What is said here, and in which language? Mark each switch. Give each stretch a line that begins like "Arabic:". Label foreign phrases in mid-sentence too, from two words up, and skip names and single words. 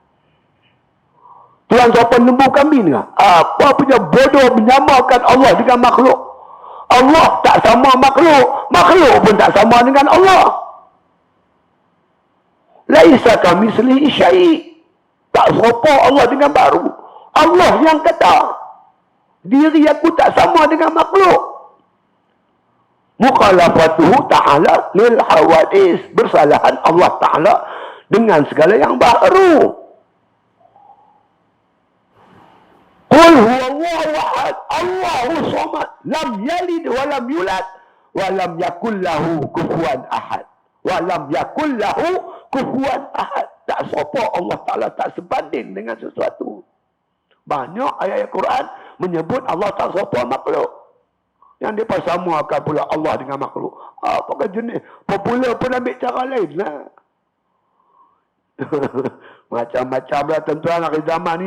Malay: Tuhan sopan lembu kambing lah. Apa punya bodoh menyamakan Allah dengan makhluk. Allah tak sama makhluk. Makhluk pun tak sama dengan Allah.
Arabic: ليس كمثله شيء'.
Malay: Tak serupa Allah dengan baru. Allah yang kata, diri aku tak sama dengan makhluk.
Arabic: مخالفته تعالى للحوادث.
Malay: Bersalahan Allah Ta'ala dengan segala yang baru.
Arabic: قل هو الله أحد الله الصمد لم يلد ولم يولد ولم يكن له كفوا أحد. ولم يكن له كفوا أحد.
Malay: Tak serupa Allah Ta'ala, tak sebanding dengan sesuatu. Banyak ayat Quran menyebut Allah tak serupa makhluk. Yang dia samakan pula Allah dengan makhluk. Apakah jenis? Popular pun ambil cara lain lah. Macam-macam lah tuan-tuan akhir zaman ni.